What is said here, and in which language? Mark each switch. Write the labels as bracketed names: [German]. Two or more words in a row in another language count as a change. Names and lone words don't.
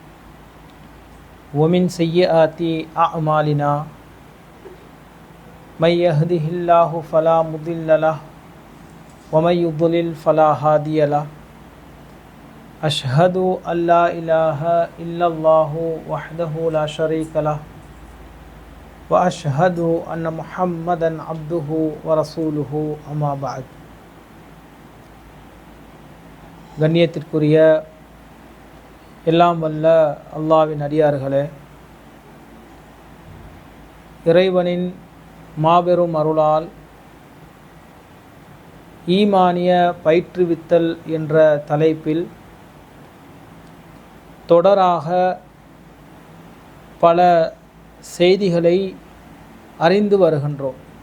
[Arabic] ومن سيئات أعمالنا من يهده الله فلا مضل له ومن يضلل فلا هادي له أشهد أن لا إله إلا الله وحده لا شريك له وأشهد أن محمدا عبده ورسوله أما بعد. [Tamil] கண்ணியத்திற்குரிய எல்லாம் வல்ல அல்லாஹ்வின் அடியார்களே, இறைவனின் மாபெரும் அருளால் ஈமானிய பயிற்றுவித்தல் என்ற தலைப்பில் தொடராக பல செய்திகளை அறிந்து வருகின்றோம்.